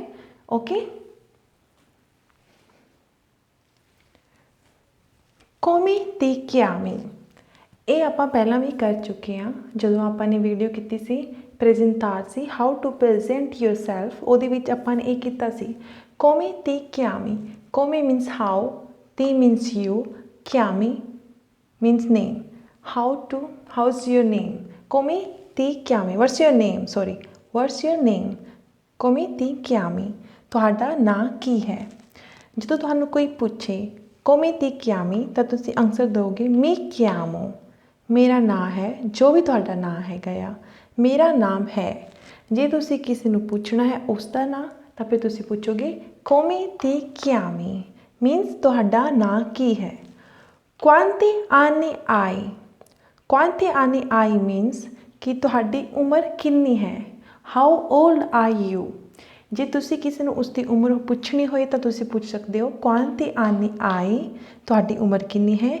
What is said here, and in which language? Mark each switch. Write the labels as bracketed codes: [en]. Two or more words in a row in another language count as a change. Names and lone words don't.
[it] OK, come ti chiami. [pa] ਇਹ ਆਪਾਂ ਪਹਿਲਾਂ ਵੀ ਕਰ ਚੁੱਕੇ ਹਾਂ ਜਦੋਂ ਆਪਾਂ ਨੇ ਵੀਡੀਓ ਕੀਤੀ ਸੀ ਪ੍ਰੈਜ਼ੈਂਟਾਰਸੀ [en] how to present yourself, [pa] ਉਹਦੇ ਵਿੱਚ ਆਪਾਂ ਨੇ ਇਹ ਕੀਤਾ ਸੀ [it] come ti chiami. [en] come means how, ti means you, chiami means name. How's your name? [it] Come ti chiami? [en] What's your name? Sorry, what's your name? [it] Come ti chiami? [pa] ਤੁਹਾਡਾ ਨਾਂ ਕੀ ਹੈ। ਜਦੋਂ ਤੁਹਾਨੂੰ ਕੋਈ ਪੁੱਛੇ [it] come ti chiami [pa] ਤਾਂ ਤੁਸੀਂ ਆਨਸਰ ਦਿਓਗੇ [it] mi chiamo, [pa] ਮੇਰਾ ਨਾਂ ਹੈ, ਜੋ ਵੀ ਤੁਹਾਡਾ ਨਾਂ ਹੈਗਾ ਆ, ਮੇਰਾ ਨਾਮ ਹੈ। ਜੇ ਤੁਸੀਂ ਕਿਸੇ ਨੂੰ ਪੁੱਛਣਾ ਹੈ ਉਸ ਦਾ ਨਾਂ, ਤਾਂ ਫਿਰ ਤੁਸੀਂ ਪੁੱਛੋਗੇ [it] come ti chiami [pa] ਮੀਨਸ ਤੁਹਾਡਾ ਨਾਂ ਕੀ ਹੈ। [it] quanti anni hai. quanti anni hai [pa] ਮੀਨਸ ਕਿ ਤੁਹਾਡੀ ਉਮਰ ਕਿੰਨੀ ਹੈ। [en] how old are you. [pa] ਜੇ ਤੁਸੀਂ ਕਿਸੇ ਨੂੰ ਉਸਦੀ ਉਮਰ ਪੁੱਛਣੀ ਹੋਏ ਤਾਂ ਤੁਸੀਂ ਪੁੱਛ ਸਕਦੇ ਹੋ [it] quanti anni hai, [pa] ਤੁਹਾਡੀ ਉਮਰ ਕਿੰਨੀ ਹੈ।